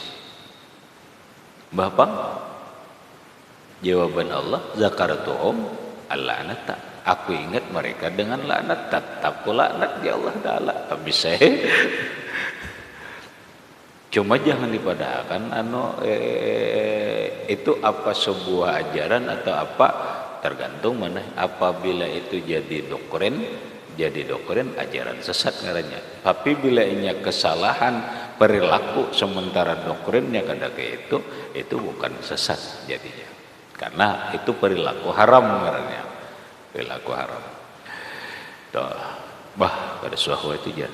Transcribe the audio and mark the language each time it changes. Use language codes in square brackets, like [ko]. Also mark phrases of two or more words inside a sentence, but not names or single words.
[id] Bapak, jawaban Allah, [ar] ذكرتهم اللعنة, [id] aku ingat mereka dengan laknat, tetap ku laknat ya Allah Ta'ala. [bjn] Habis saya cuma jangan dipadahkan itu apa sebuah ajaran atau apa, tergantung mana. Apabila itu jadi doktrin ajaran sesat ngarannya. Tapi bila inya kesalahan perilaku sementara doktrinnya kada kayak itu bukan sesat jadinya. [id] karena itu perilaku haram karena perilaku haram. [bjn] Tuh, bah pada suhu itu aja.